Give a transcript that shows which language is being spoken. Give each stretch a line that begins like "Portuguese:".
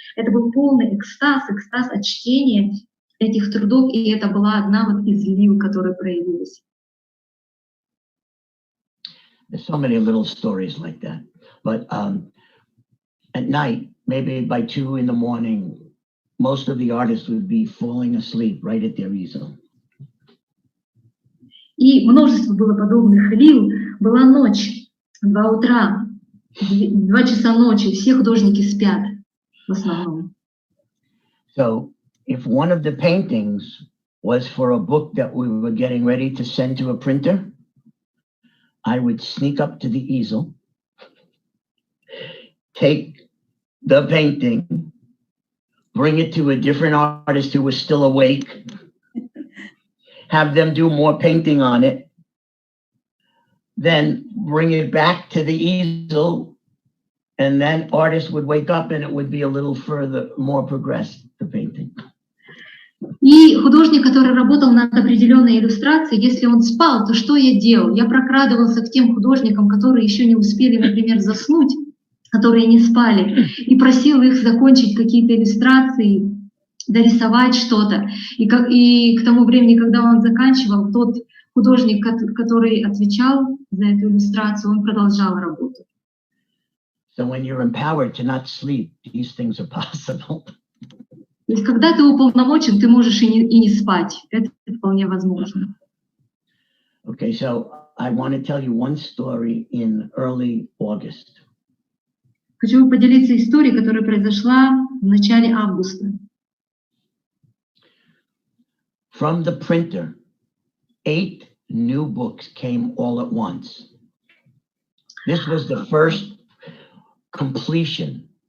Russian: Это был полный экстаз от чтения этих трудов, и это была одна вот из лил, которая проявилась.
English: There's so many little stories like that. But at night, maybe by 2 in the morning, most of the artists would be falling asleep right at their easel.
Russian: И множество было подобных лил. Была ночь, 2 утра, 2 часа ночи, все художники спят в основном.
English: So if one of the paintings was for a book that we were getting ready to send to a printer, I would sneak up to the easel, take the painting, bring it to a different artist who was still awake, have them do more painting on it, then bring it back to the easel, and then artists would wake up and it would be a little further, more progressed, the painting.
Russian: И художник, который работал над определенной иллюстрацией, если он спал, то что я делал? Я прокрадывался к тем художникам, которые еще не успели, например, заснуть, которые не спали, и просил их закончить какие-то иллюстрации, дорисовать что-то. И к тому времени, когда он заканчивал, тот художник, который отвечал за эту иллюстрацию, он продолжал работу.
English: So when you're empowered to not sleep, these things are possible.
Russian: То есть, когда ты уполномочен, ты можешь и не спать. Это вполне возможно.
English: Okay, so I want to tell you one story in early August.
Russian: Хочу поделиться историей, которая произошла в начале августа.
English: From the printer, 8 new books came all at once. This was the first completion.